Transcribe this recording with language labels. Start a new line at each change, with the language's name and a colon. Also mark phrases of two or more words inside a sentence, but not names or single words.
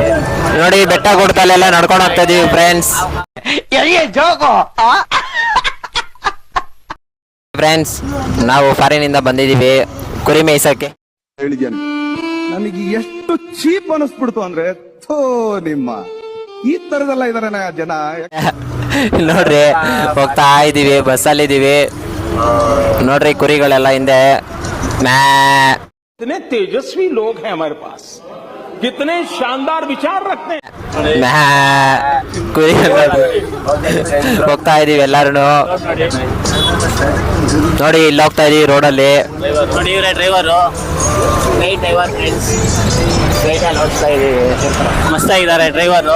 Kannada: ನೋಡಿ, ಬೆಟ್ಟ ಗುಡ್ಡದಲ್ಲೆಲ್ಲ ನಡ್ಕೊಂಡು ಹೋಗ್ತಾ ಇದೀವಿ ಫ್ರೆಂಡ್ಸ್. ಫ್ರೆಂಡ್ಸ್, ನಾವು ಫಾರಿನ್ ಇಂದ ಬಂದಿದೀವಿ ಕುರಿ ಮೇಯ್ಸಕ್ಕೆ. ಹೇಳಿದ್ಯಾನೆ, ನನಗೆ ಎಷ್ಟು ಚೀಪ್ ಅನಿಸ್ಬಿಡ್ತು ಅಂದ್ರೆ, ಥೋ ನಿಮ್ಮ ಈ ತರದೆಲ್ಲ ಇದಾರೆ ಜನ. ನೋಡ್ರಿ, ಹೋಗ್ತಾ ಇದೀವಿ, ಬಸ್ಸಲ್ಲಿ ಇದೀವಿ. ನೋಡ್ರಿ, ಕುರಿಗಳೆಲ್ಲ ಹಿಂದೆ.
Hindi: कितने तेजस्वी लोग हैं हमारे पास, कितने शानदार विचार रखते हैं.
Kannada: ಕುರಿ ಹೋಗ್ತಾ ಇದೀವಿ ಎಲ್ಲಾರು. ನೋಡಿ, ಇಲ್ಲಿ ಹೋಗ್ತಾ ಇದೀವಿ ರೋಡಲ್ಲಿ. ನೋಡಿ, ಇವರೇ ಡ್ರೈವರು,
English: flight driver friends.
Kannada: ಫ್ಲೈಟ್ ಅಲ್ಲಿ ಓಡಿಸ್ತಾ ಇದೀವಿ. ಮಸ್ತಾಗಿದ್ದಾರೆ ಡ್ರೈವರು,